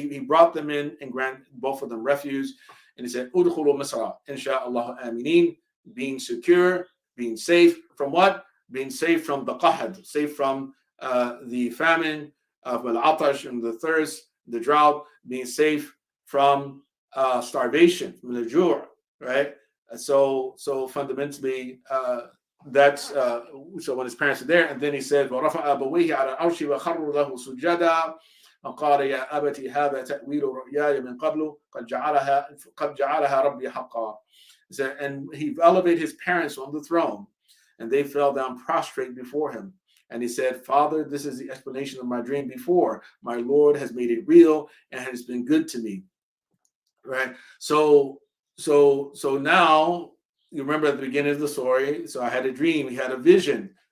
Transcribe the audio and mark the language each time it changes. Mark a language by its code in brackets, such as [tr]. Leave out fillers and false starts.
[en] He brought them in and granted both of them refuge. And he said, [ar] "Udkhulu Misra, insha'Allah aminin," [en] being secure, being safe from what? Being safe from the qahad, safe from the famine, of al-atash, and the thirst, the drought, being safe from starvation, from the Youre, right? So fundamentally, that's so when his parents are there, and then he said, [ar] وَرَفَعَ أَبَوَيْهِ عَلَى الْعَرْشِ وَخَرُّوا لَهُ سُجَّدًا وَقَالَ يَا أَبَتِ هَذَا تَأْوِيلُ رُؤْيَايَ مِنْ قَبْلُ قَدْ جَعَلَهَا رَبِّي حَقًّا. [en] And he elevated his parents on the throne, and they fell down prostrate before him. And he said, Father, this is the explanation of my dream before. My Lord has made it real and has been good to me. Right? So now, you remember at the beginning of the story, so I had a dream, he had a vision.